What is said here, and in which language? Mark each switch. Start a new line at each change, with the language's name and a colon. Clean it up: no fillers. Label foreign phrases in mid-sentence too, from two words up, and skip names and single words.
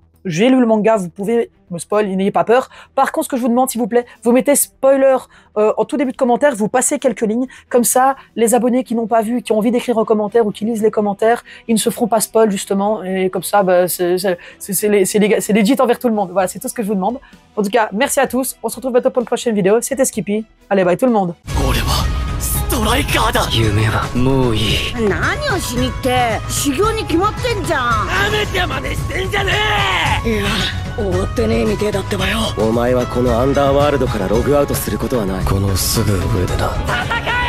French: J'ai lu le manga, vous pouvez me spoil, n'ayez pas peur. Par contre, ce que je vous demande, s'il vous plaît, vous mettez spoiler en tout début de commentaire, vous passez quelques lignes. Comme ça, les abonnés qui n'ont pas vu, qui ont envie d'écrire un commentaire ou qui lisent les commentaires, ils ne se feront pas spoil, justement. Et comme ça, bah, c'est legit envers tout le monde. Voilà, c'est tout ce que je vous demande. En tout cas, merci à tous. On se retrouve bientôt pour une prochaine vidéo. C'était Skippy. Allez, bye tout le monde.
Japanese: ストライカーだ。夢はもういい。何をしにって修行に決まってんじゃん。なめてまでしてんじゃねえ。いや終わってねえみてえだってばよ。お前はこのアンダーワールドからログアウトすることはない。このすぐ上でな。戦